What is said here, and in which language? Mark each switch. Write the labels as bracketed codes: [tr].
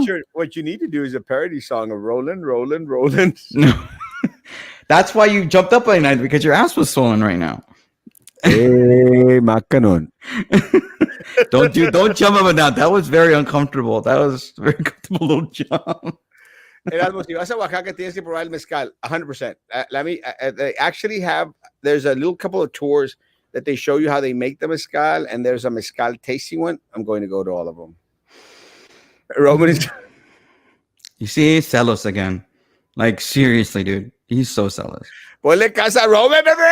[en] Richard, what you need to do is a parody song of Roland, Roland, Roland. no. That's why you jumped up at night because your ass was swollen right now. Hey, Macanon. Don't jump up and down. That was very uncomfortable. That was a very comfortable little jump. [es] Erasmo, si vas a Oaxaca, tienes que probar el mezcal, 100%. [en] Let me. They actually have. There's a little couple of tours that they show you how they make the mezcal, and there's a mezcal tasting one. I'm going to go to all of them. Roman is. You see, celos again. Like seriously, dude. He's so celos. [es] Ponle casa, Roman.